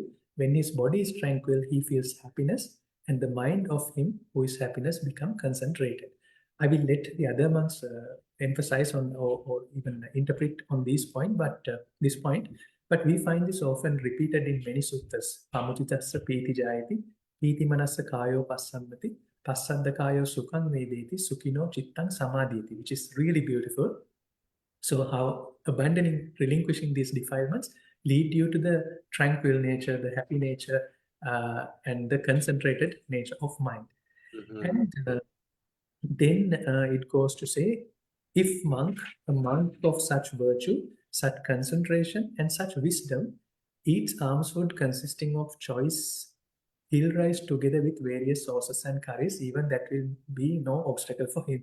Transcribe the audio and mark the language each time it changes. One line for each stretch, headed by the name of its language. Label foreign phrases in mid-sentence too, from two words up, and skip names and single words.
English: When his body is tranquil, he feels happiness, and the mind of him who is happiness becomes concentrated. I will let the other monks emphasize on or even interpret on this point, but we find this often repeated in many suttas.
Pali: Pamutitassa piti jayati, piti manassa kayo passammati, passadda kayo sukhang vedeti, sukhino chittang samadhiti,
English: which is really beautiful. So how abandoning, relinquishing these defilements lead you to the tranquil nature, the happy nature, and the concentrated nature of mind. And then it goes to say, if a monk of such virtue, such concentration, and such wisdom, eats almsfood consisting of choice, he'll rise together with various sources and curries, even that will be no obstacle for him.